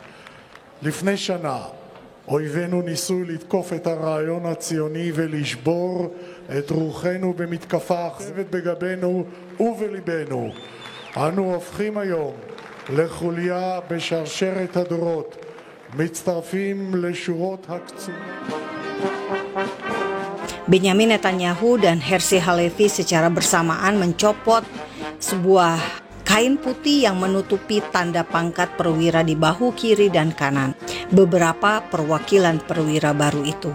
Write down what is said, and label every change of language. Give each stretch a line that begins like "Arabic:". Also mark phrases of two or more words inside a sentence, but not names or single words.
Hebrew: לפני שנה אויבינו ניסו לתקוף את הרעיון הציוני ולשבור את רוחנו במתקפה אכזבת בגבנו ובליבנו. אנו הופכים היום לחוליה בשרשרת הדורות, מצטרפים לשורות הקצונה.
Indonesian: Benyamin Netanyahu dan Herzi Halevi secara bersamaan mencopot sebuah kain putih yang menutupi tanda pangkat perwira di bahu kiri dan kanan beberapa perwakilan perwira baru itu.